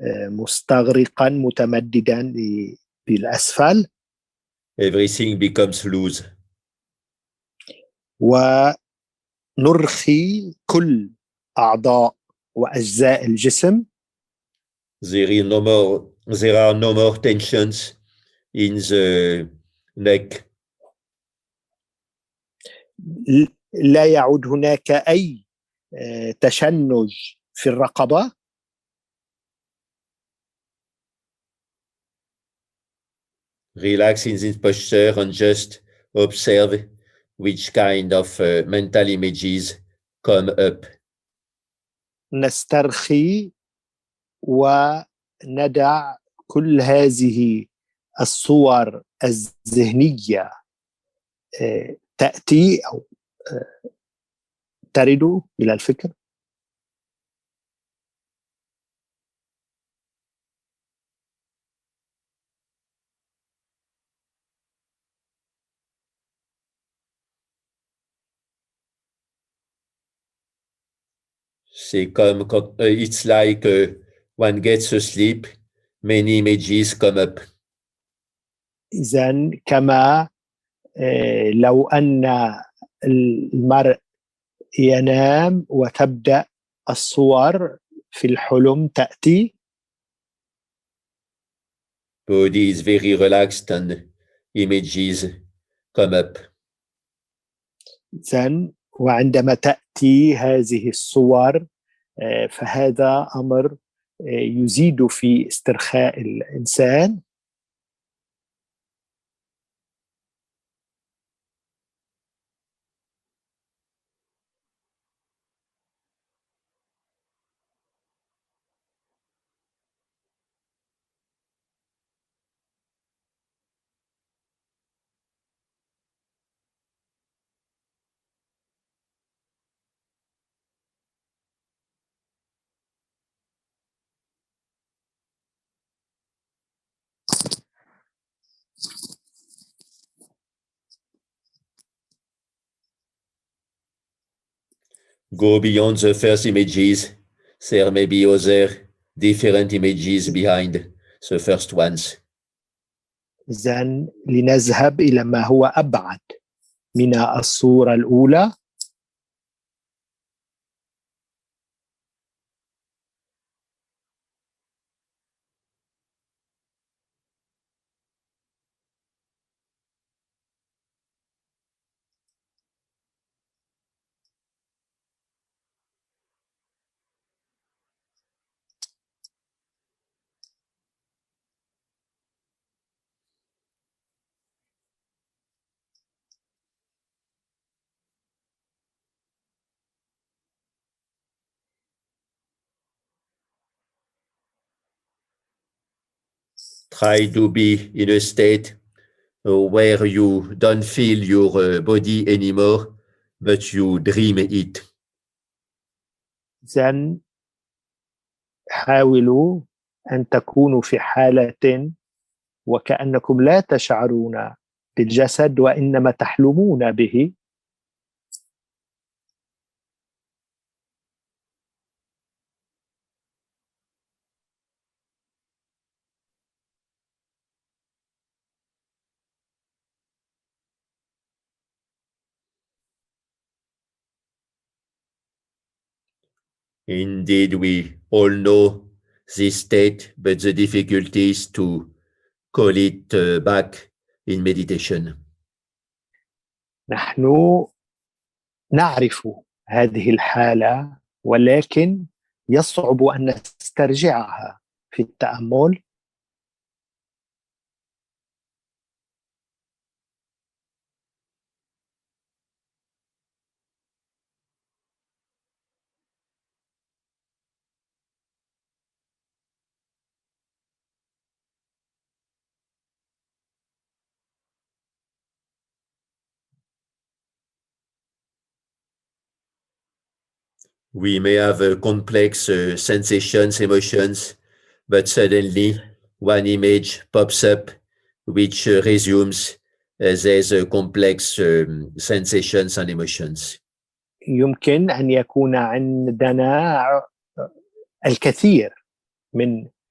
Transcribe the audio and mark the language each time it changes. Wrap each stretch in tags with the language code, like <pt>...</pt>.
<ar>مستغرقا متمددا بالأسفل.</ar> <en>Everything becomes loose.</en> <ar>ونرخي كل أعضاء وأجزاء الجسم.</ar> <en>There are no more tensions in the neck.</en> <ar>لا يعود هناك أي تشنج في الرقبة.</ar> <en>Relax in this posture and just observe which kind of mental images come up.</en> <ar>نسترخي وندع كل هذه الصور الذهنية تأتي أو ترد إلى الفكر.</ar> <fr>C'est comme quand,</fr> <en>it's like one gets asleep, many images come up.</en> <ar>إذن كما لو أن المرء ينام وتبدأ الصور في الحلم تأتي.</ar> <en>Body is very relaxed and images come up.</en> <ar>إذن وعندما تأتي هذه الصور فهذا أمر يزيد في استرخاء الإنسان.</ar> <en>Go beyond the first images. There may be other different images behind the first ones.</en> <ar>إذن لنذهب إلى ما هو أبعد من الصورة الأولى.</ar> <en>Try to be in a state where you don't feel your body anymore, but you dream it.</en> <ar>إذن حاولوا أن تكونوا في حالة وكأنكم لا تشعرون بالجسد وإنما تحلمون به.</ar> <en>Indeed, we all know this state, but the difficulty is to call it back in meditation.</en> <ar>نحن نعرف هذه الحالة ولكن يصعب أن نسترجعها في التأمل.</ar> <en>We may have complex sensations, emotions, but suddenly one image pops up which resumes these complex sensations and emotions.</en> <ar>يمكن أن يكون عندنا الكثير من</ar>